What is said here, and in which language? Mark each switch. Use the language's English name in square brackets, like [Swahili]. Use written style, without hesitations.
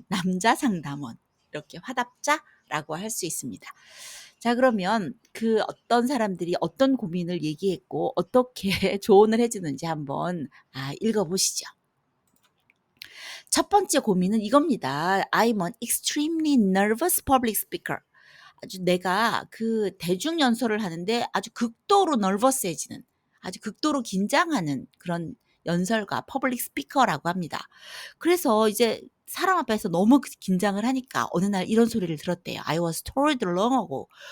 [Korean] 남자 상담원. 이렇게 화답자라고 할 수 있습니다. 자, 그러면 그 어떤 사람들이 어떤 고민을 얘기했고 어떻게 조언을 해주는지 한번 읽어보시죠. 첫 번째 고민은 이겁니다. [English] I'm an extremely nervous public speaker. [Korean] 아주 내가 그 대중 연설을 하는데 아주 극도로 nervous해지는, 아주 극도로 긴장하는 그런 연설가, 퍼블릭 스피커라고 합니다. 그래서 이제 사람 앞에서 너무 긴장을 하니까 어느 날 이런 소리를 들었대요. [English] I was told long ago.